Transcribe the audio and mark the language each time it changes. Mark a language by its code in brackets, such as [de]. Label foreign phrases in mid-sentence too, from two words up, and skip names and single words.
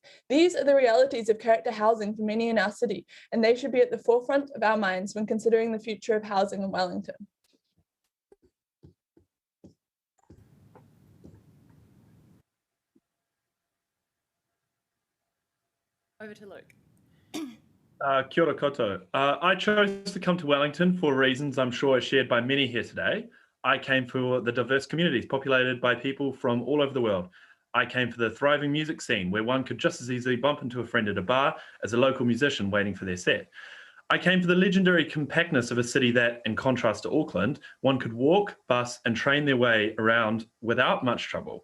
[en] These are the realities of character housing for many in our city, and they should be at the forefront of our minds when considering the future of housing in Wellington. Over to Luke. [mi] Kia ora koutou. [en] I chose to come to Wellington for reasons I'm sure are shared by many here today. I came for the diverse communities populated by people from all over the world. I came for the thriving music scene where one could just as easily bump into a friend at a bar as a local musician waiting for their set. I came for the legendary compactness of a city that, in contrast to Auckland, one could walk, bus and train their way around without much trouble.